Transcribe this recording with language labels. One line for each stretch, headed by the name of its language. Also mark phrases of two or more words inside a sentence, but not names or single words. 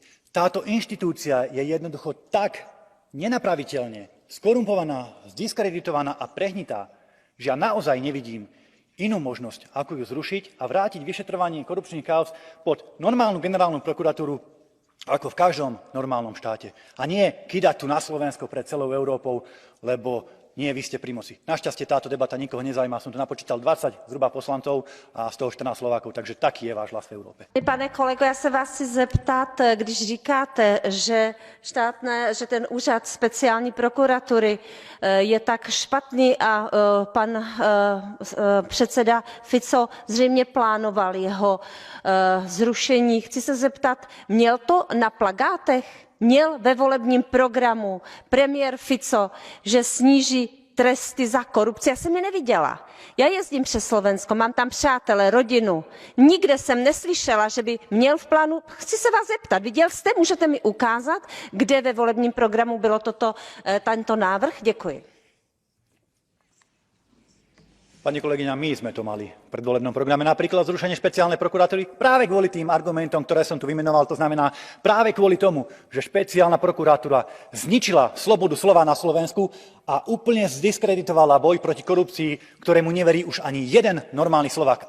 Slovak: Táto inštitúcia je jednoducho tak nenapraviteľne skorumpovaná, zdiskreditovaná a prehnitá, že ja naozaj nevidím inú možnosť, ako ju zrušiť a vrátiť vyšetrovanie korupčných kauz pod normálnu generálnu prokuratúru ako v každom normálnom štáte. A nie kydať tu na Slovensko pred celou Európou, lebo nie, vy ste pri moci. Našťastie táto debata nikoho nezaujíma. Som tu napočítal 20 zhruba poslanců a z toho 14 Slovákov, takže taký je váš hlas v Európe.
Czech: Pane kolego, já se vás chci zeptat, když říkáte, že ten úřad speciální prokuratury je tak špatný a pan předseda Fico zřejmě plánoval jeho zrušení. Chci se zeptat, měl to na plakátech? Měl ve volebním programu premiér Fico, že sníží tresty za korupci? Já jsem je neviděla. Já jezdím přes Slovensko, mám tam přátele, rodinu. Nikde jsem neslyšela, že by měl v plánu. Chci se vás zeptat, viděl jste, můžete mi ukázat, kde ve volebním programu bylo tento návrh? Děkuji.
Slovak: Pani kolegyňa, my sme to mali v predvolebnom programe, napríklad zrušenie špeciálnej prokuratúry práve kvôli tým argumentom, ktoré som tu vymenoval, to znamená práve kvôli tomu, že špeciálna prokuratúra zničila slobodu slova na Slovensku a úplne zdiskreditovala boj proti korupcii, ktorému neverí už ani jeden normálny Slovák.